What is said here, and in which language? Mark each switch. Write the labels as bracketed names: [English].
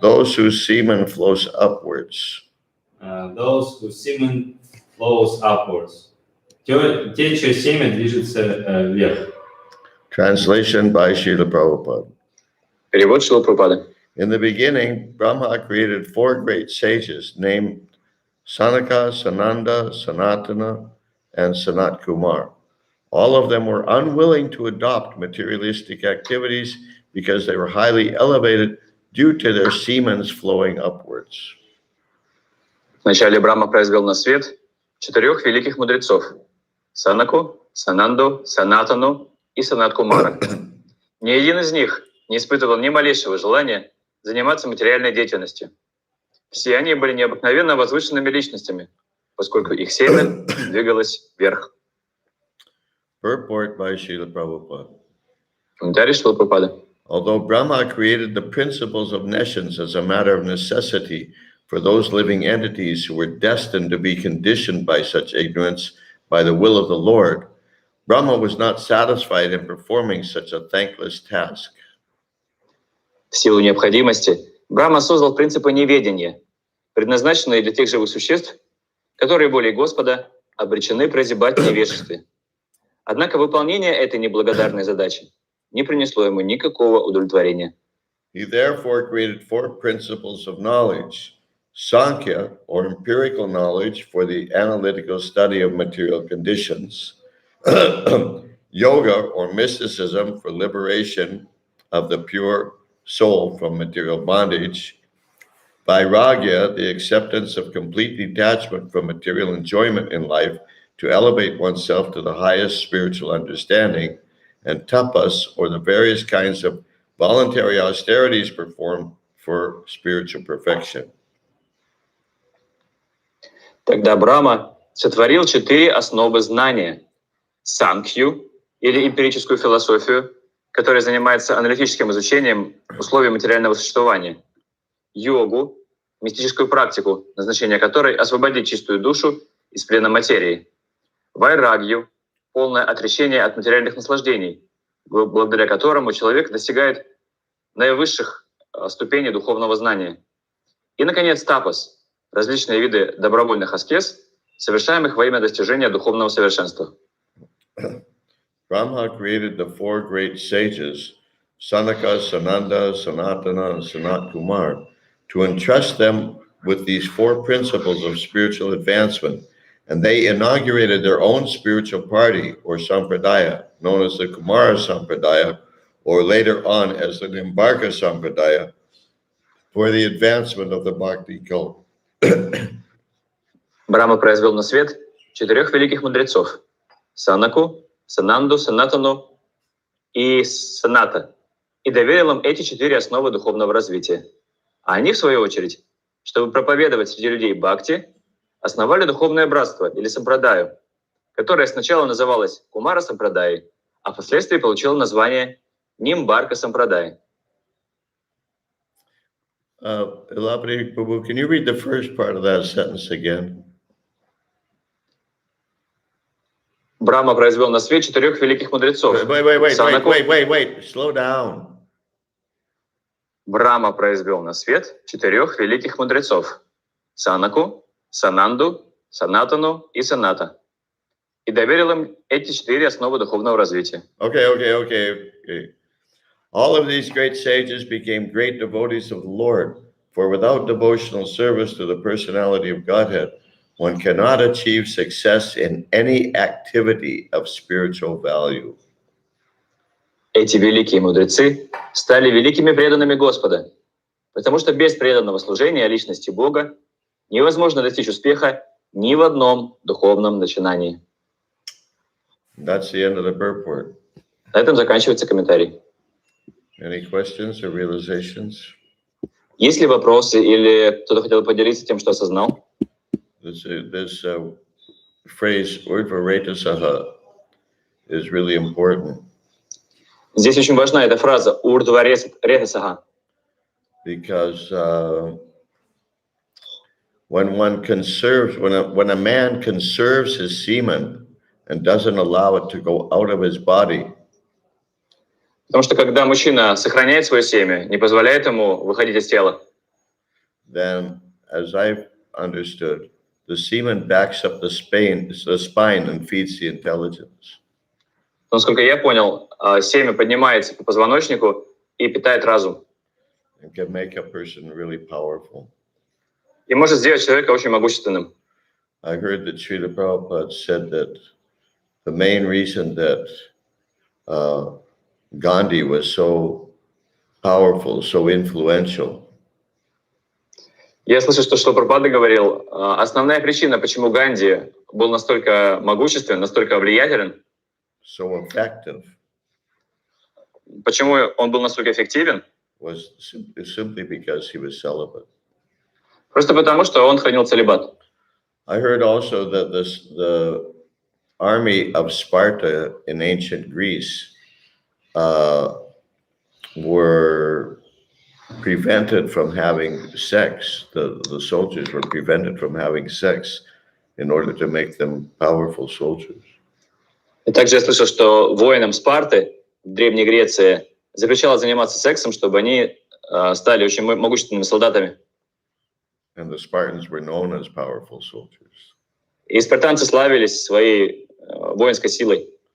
[English] those whose semen flows upwards those whose semen flows upwards. [Russian] Те, чье семя движется вверх. [English] Translation by Srila Prabhupada. [Russian] Перевод Шрила Прабхупады. [English] In the beginning, Brahma created four great sages named Sanaka, Sananda, Sanatana, and Sanat Kumar. All of them were unwilling to adopt materialistic activities because they were highly elevated due to their semens flowing upwards. [Russian] Вначале Брахма произвел на свет 4 великих мудрецов – Санаку, Сананду, Санатану и Санат-Кумара. Ни один из них не испытывал ни малейшего желания заниматься материальной деятельностью. Все они были необыкновенно возвышенными личностями, поскольку их семя двигалось вверх. [English] Purport by Srila Prabhupada. [Russian] Комментарий Шрилы Прабхупады. [English] Although Brahma created the principles of nescience as a matter of necessity for those living entities who were destined to be conditioned by such ignorance by the will of the Lord, Brahma was not satisfied in performing such a thankless task. [Russian] В силу необходимости Брахма создал принципы неведения, предназначенные для тех живых существ, которые волей Господа обречены прозябать в невежестве. Однако выполнение этой неблагодарной задачи не принесло ему никакого удовлетворения. [English] He therefore created four principles of knowledge: Sankhya, or empirical knowledge for the analytical study of material conditions, Yoga, or mysticism for liberation of the pure soul from material bondage, Vairagya, the acceptance of complete detachment from material enjoyment in life to elevate oneself to the highest spiritual understanding, and tapas, or the various kinds of voluntary austerities performed for spiritual perfection. [Russian] Тогда Брахма сотворил 4 основы знания: санкхью, или эмпирическую философию, которая занимается аналитическим изучением условий материального существования; йогу, мистическую практику, назначение которой — освободить чистую душу из плена материи; вайрагью, полное отречение от материальных наслаждений, благодаря которому человек достигает наивысших ступеней духовного знания; и, наконец, тапас, различные виды добровольных аскез, совершаемых во имя достижения духовного совершенства. [English] Brahma created the 4 great sages, Sanaka, Sananda, Sanatana, and Sanat Kumar, to entrust them with these 4 principles of spiritual advancement, and they inaugurated their own spiritual party, or sampradaya, known as the Kumara Sampradaya, or later on as the Nimbarka Sampradaya, for the advancement of the Bhakti cult. [Russian] Брахма произвел на свет 4 великих мудрецов — Санаку, Сананду, Санатану и Саната, и доверил им эти 4 основы духовного развития. А они, в свою очередь, чтобы проповедовать среди людей бхакти, основали духовное братство или сампрадаю, которое сначала называлось Кумара Сампрадай, а впоследствии получило название Нимбарка Сампрадай. [English] Elapati Prabhu, can you read the first part of that sentence again? [Russian] Брахма произвел на свет 4 великих мудрецов. [English] Wait, slow down. [Russian] Брахма произвел на свет 4 великих мудрецов — Санаку, Сананду, Санатану и Саната, и доверил им эти 4 основы духовного развития. [English] Okay. All of these great sages became great devotees of the Lord, for without devotional service to the personality of Godhead, one cannot achieve success in any activity of spiritual value. [Russian] Эти великие мудрецы стали великими преданными Господа, потому что без преданного служения личности Бога невозможно достичь успеха ни в одном духовном начинании. [English] That's the end of the purport. [Russian] На этом заканчивается комментарий. [English] Any questions or realizations? [Russian] Есть ли вопросы или кто-то хотел поделиться тем, что осознал? [English] This phrase "Urdhva-retasaha" is really important. [Russian] Здесь очень важна эта фраза «Урдва-ретасаха», [English] because when a man conserves his semen and doesn't allow it to go out of his body, [Russian] потому что когда мужчина сохраняет свое семя, не позволяет ему выходить из тела, [English] then, as I've understood, the semen backs up the spine and feeds the intelligence. [Russian] Насколько я понял, семя поднимается по позвоночнику и питает разум. [English] And can make a person really powerful. [Russian] И может сделать человека очень могущественным. [English] I heard that Srila Prabhupada said that the main reason that Gandhi was so powerful, so influential, [Russian] Я слышал, что Прабхупада говорил, основная причина, почему Ганди был настолько могуществен, настолько влиятелен, [English] so effective, [Russian] почему он был настолько эффективен, [English] was simply because he was celibate. [Russian] просто потому, что он хранил целибат. [English] I heard also that the army of Sparta in ancient Greece were prevented from having sex. The soldiers were prevented from having sex in order to make them powerful soldiers. [Russian] И также я слышал, что воинам Спарты в Древней Греции запрещалось заниматься сексом, чтобы они стали очень могущественными солдатами. [English] And the Spartans were known as powerful soldiers. [Russian] И спартанцы славились своей воинской силой.